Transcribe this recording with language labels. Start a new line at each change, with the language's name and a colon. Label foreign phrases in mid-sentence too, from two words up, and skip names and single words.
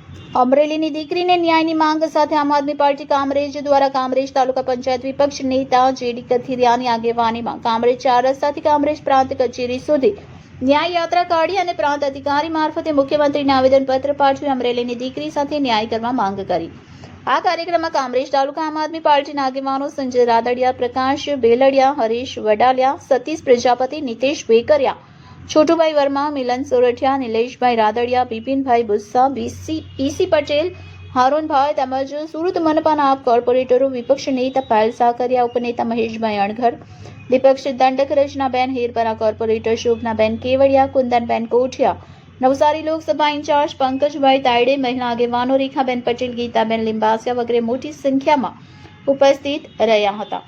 Gujarati: અમરેલીની દીકરીને ન્યાયની માંગ સાથે આમ આદમી પાર્ટી કામરેજ દ્વારા કામરેજ તાલુકા પંચાયત વિપક્ષ નેતા જેડી કથિરિયાની આગેવાનીમાં કામરેજ 4 રસ્તાથી કામરેજ પ્રાંત કચેરી સુધી ન્યાય યાત્રા કાઢી અને પ્રાંત અધિકારી મારફતે મુખ્યમંત્રીને આવેદનપત્ર પાઠવી અમરેલીની દીકરી સાથે ન્યાય કરવા માંગ કરી। આ કાર્યક્રમમાં કામરેજ તાલુકા આમ આદમી પાર્ટીના આગેવાનો સંજય રાદડિયા, પ્રકાશ બેલડિયા, હરીશ વડાલિયા, સતીશ પ્રજાપતિ, નિતેશ બેકરિયા, छोटूभाई वर्मा, मिलन सोरठिया, नीलेशभाई रादड़िया, बिपिनभाई बुस्सा, पीसी पटेल, हारूनभाई તેમજ સુરત મનપાના આપ કોર્પોરેટરો, વિપક્ષ નેતા પાયલ સાકરિયા, ઉપનેતા મહેશભાઈ અણઘર, વિપક્ષ દંડક રચનાબેન હીરપરા, કોર્પોરેટર શોભનાબેન કેવડિયા, કુંદનબેન કોઠિયા, નવસારી લોકસભા ઇન્ચાર્જ પંકજભાઈ તાયડે, મહિલા આગેવાનો રેખાબેન પટેલ, ગીતાબેન લિંબાસિયા વગેરે મોટી સંખ્યામાં ઉપસ્થિત રહ્યા હતા।